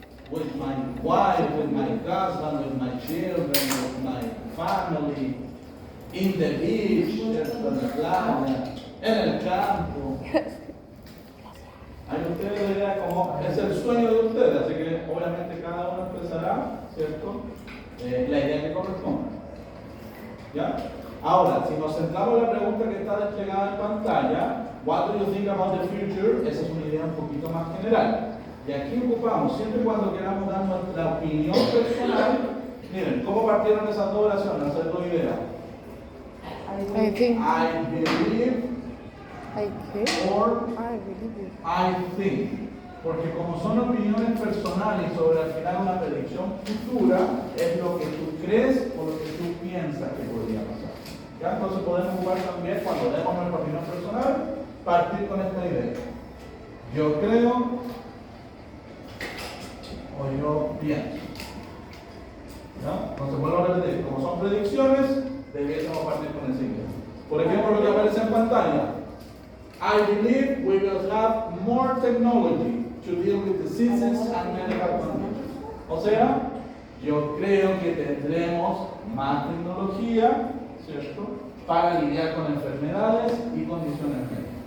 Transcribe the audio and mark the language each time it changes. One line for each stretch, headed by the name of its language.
English: with my wife, with my husband, with my children, with my family, in the beach,
Spanish: ¿cierto? En la playa, en el campo. Ahí ustedes la idea como es el sueño de ustedes, así que obviamente cada uno expresará, ¿cierto? La idea que corresponde. ¿Ya? Ahora, si nos centramos en la pregunta que está desplegada en pantalla,
English: what do you think about the future?
Spanish: Esa es una idea un poquito más general. Y aquí ocupamos, siempre y cuando queramos dar nuestra opinión personal, miren, ¿cómo partieron esas dos oraciones? Esas dos ideas.
English: I think. I believe I care. or I believe you. I think,
Spanish: porque como son opiniones personales sobre al final una predicción futura, es lo que tú crees o lo que tú piensas que podría pasar. ¿Ya? Entonces podemos ocupar también, cuando demos nuestra opinión personal, partir con esta idea. Yo creo o yo pienso. ¿Ya? Entonces vuelvo a repetir, como son predicciones, debiésemos partir con esa idea. Por ejemplo, lo que aparece en pantalla.
English: I believe we will have more technology to deal with diseases and medical conditions.
Spanish: O sea, yo creo que tendremos más tecnología, ¿cierto?, para lidiar con enfermedades y condiciones médicas.